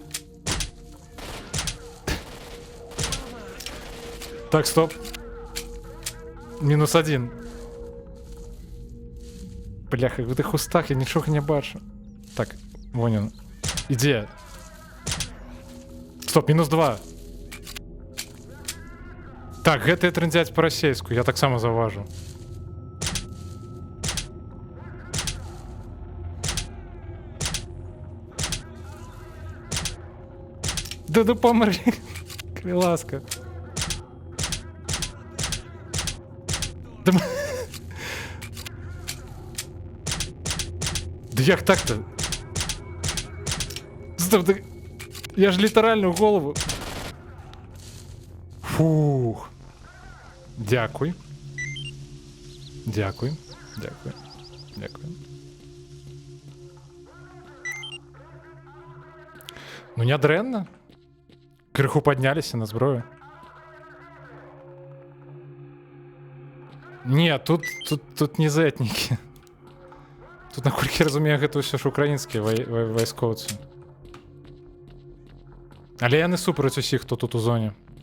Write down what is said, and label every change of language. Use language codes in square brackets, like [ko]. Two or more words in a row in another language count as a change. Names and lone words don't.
[uk] Так, стоп. -1. [ru] Бляха, в этих кустах [uk] я нічого не бачу. Так, вон він. Іде. Стоп, -2. Так, [be] гэта трындзяць по-расейску, я так само заўважу. Да помри, ласка. Да... [ru] Да як так-то? [uk] Стоп, да... Я ж літерально в голову. Фух. Дякую. Дякую. Дякую. Дякую. Ну, не дренно. [be] Крыху поднялись на зброю. [uk] Не, тут не зетники. [be] Тут, наколькі я розумію, гэта ўсё ж украінскія вайскоўцы. Але я не супраць усіх, хто тут у зоне.